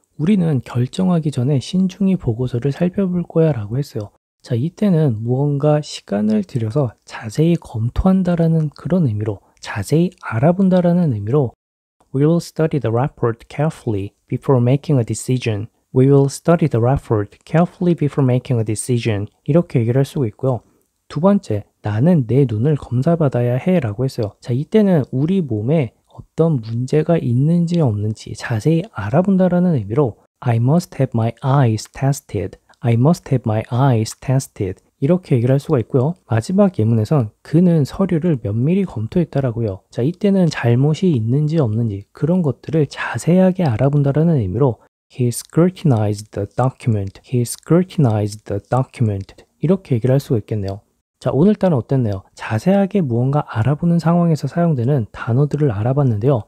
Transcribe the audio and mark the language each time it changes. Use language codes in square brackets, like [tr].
[ko] 우리는 결정하기 전에 신중히 보고서를 살펴볼 거야 라고 했어요. 자, 이때는 무언가 시간을 들여서 자세히 검토한다라는 그런 의미로, 자세히 알아본다라는 의미로 [en] We will study the report carefully before making a decision. We will study the report carefully before making a decision. [ko] 이렇게 얘기를 할 수가 있고요. 두 번째, 나는 내 눈을 검사받아야 해 라고 했어요. 자, 이때는 우리 몸에 어떤 문제가 있는지 없는지 자세히 알아본다라는 의미로 [en] I must have my eyes tested. I must have my eyes tested. [ko] 이렇게 얘기를 할 수가 있고요. 마지막 예문에선 그는 서류를 면밀히 검토했다라고요. 자, 이때는 잘못이 있는지 없는지 그런 것들을 자세하게 알아본다라는 의미로 [en] He scrutinized the document. He scrutinized the document. [ko] 이렇게 얘기를 할 수가 있겠네요. 자, 오늘따라 어땠나요? 자세하게 무언가 알아보는 상황에서 사용되는 단어들을 알아봤는데요.